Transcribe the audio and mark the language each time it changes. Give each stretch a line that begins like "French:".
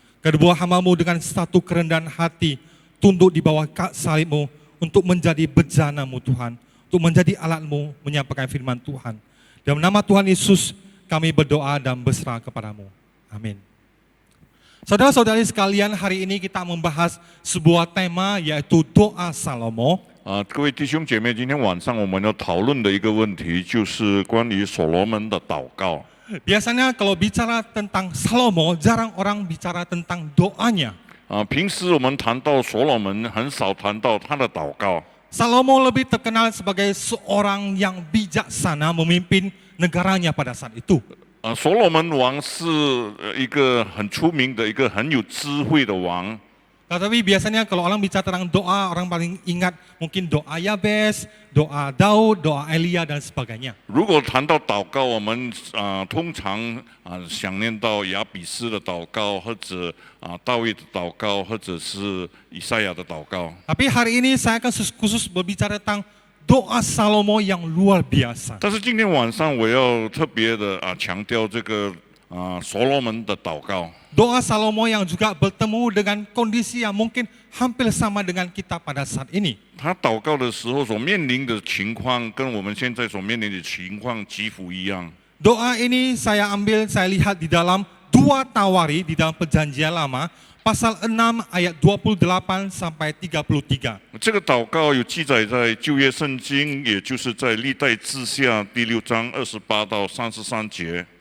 Indonesian: Kedua hamba-Mu dengan satu kerendahan hati, tunduk di bawah kaki salib-Mu untuk menjadi bejana-Mu Tuhan, untuk menjadi alat-Mu menyampaikan firman Tuhan. Dalam nama Tuhan Yesus kami berdoa dan berserah kepada-Mu. Amin. Saudara-saudari sekalian, hari ini kita membahas sebuah tema yaitu doa Salomo.
Chinese: 各位弟兄姐妹，今天晚上我们要讨论的一个问题，就是关于所罗门的祷告。
Indonesian: Biasanya kalau bicara tentang Salomo, jarang orang bicara tentang doanya.
Chinese: 平时我们谈到所罗门，很少谈到他的祷告。
Indonesian: Salomo lebih terkenal sebagai seorang yang bijaksana memimpin negaranya pada saat itu.
Chinese: 所罗门王是一个很出名的一个很有智慧的王。
Indonesian: Tetapi biasanya kalau orang bicara tentang doa, orang paling ingat mungkin doa Yabes, doa Daud, doa Elia dan sebagainya.
Chinese: 如果谈到祷告，我们通常想念到亚比斯的祷告，或者大卫的祷告，或者是以赛亚的祷告。
Indonesian: Tapi hari ini saya akan khusus berbicara tentang doa Salomo yang luar biasa.
Chinese: 但是今天晚上我要特别的强调这个所罗门的祷告。
Indonesian: Doa Salomo yang juga bertemu dengan kondisi yang mungkin hampir sama dengan kita pada saat ini.
Chinese: 他祷告的时候所面临的情况，跟我们现在所面临的情况几乎一样。
Indonesian: Doa ini saya lihat di dalam 2 Tawari di dalam Perjanjian Lama, pasal 6 ayat 28 sampai 33.
Chinese: 这个祷告有记载在旧约圣经，也就是在历代志下第6章28到33节。